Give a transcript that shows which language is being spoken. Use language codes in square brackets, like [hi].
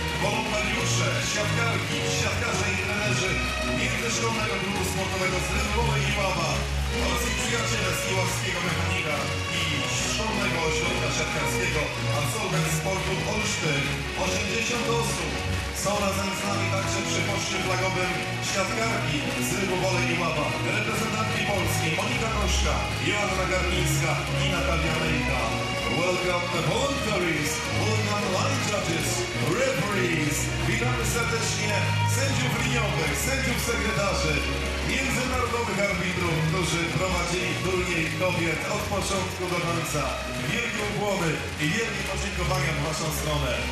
[pl] Wolontariusze, siatkarki, siatkarze i trenerzy międzyszkolnego klubu sportowego z Rybowej i Ława oraz ich przyjaciele z Iławskiego Mechanika i szkolnego ośrodka siatkarskiego absolwent sportu Olsztyn. 80 osób. Są razem z nami także przy poczcie flagowym siatkarki z Rybowej i Ława, reprezentantki Polski Monika Koszka, Joanna Garnińska i Natalia Lejka. [en] Welcome the voluntaries, welcome line judges, referees. [pl] Witamy serdecznie sędziów liniowych, sędziów sekretarzy, międzynarodowych arbitrów, którzy prowadzili turniej kobiet od początku do końca. Wielkie ukłony i wielkie podziękowania w Waszą stronę.